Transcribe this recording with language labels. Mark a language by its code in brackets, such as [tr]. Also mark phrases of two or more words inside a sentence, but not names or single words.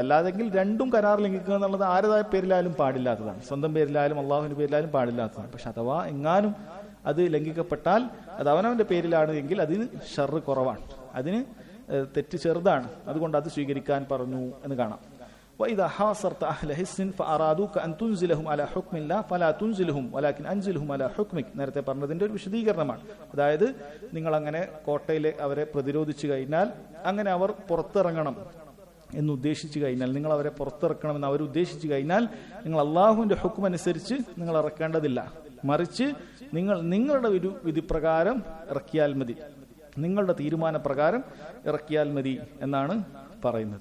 [ml] അല്ലാതെങ്കിൽ രണ്ടും കരാർ ലംഘിക്കുക എന്നുള്ളത് ആരുതായ പേരിലായാലും പാടില്ലാത്തതാണ്, സ്വന്തം പേരിലായാലും അള്ളാഹുവിന്റെ പേരിലായാലും പാടില്ലാത്തതാണ്. പക്ഷെ അഥവാ എങ്ങാനും അത് ലംഘിക്കപ്പെട്ടാൽ അത് അവനവന്റെ പേരിലാണ് എങ്കിൽ അതിന് ഷർറ് കുറവാണ്, അതിന് തെറ്റ് ചെറുതാണ്. അതുകൊണ്ട് അത് സ്വീകരിക്കാൻ പറഞ്ഞു എന്ന് കാണാം. [ar] وإذا حاصرت أهل حصن فأرادوك أن تنزلهم على حكم الله فلا تنزلهم ولكن أنزلهم على حكمك. [ml] നേരത്തെ പറഞ്ഞതിന്റെ ഒരു വിശദീകരണമാണ്. അതായത് നിങ്ങൾ അങ്ങനെ കോട്ടയിലെ അവരെ പ്രതിരോധിച്ചു കഴിഞ്ഞാൽ, അങ്ങനെ അവർ പുറത്തിറങ്ങണം എന്ന് ഉദ്ദേശിച്ചു കഴിഞ്ഞാൽ, നിങ്ങൾ അവരെ പുറത്തിറക്കണമെന്ന് അവർ ഉദ്ദേശിച്ചു കഴിഞ്ഞാൽ, നിങ്ങൾ അള്ളാഹുവിന്റെ ഹുക്ം അനുസരിച്ച് നിങ്ങൾ ഇറക്കേണ്ടതില്ല, മറിച്ച് നിങ്ങളുടെ ഒരു വിധിപ്രകാരം ഇറക്കിയാൽ മതി, നിങ്ങളുടെ തീരുമാനപ്രകാരം ഇറക്കിയാൽ മതി എന്നാണ് പറയുന്നത്.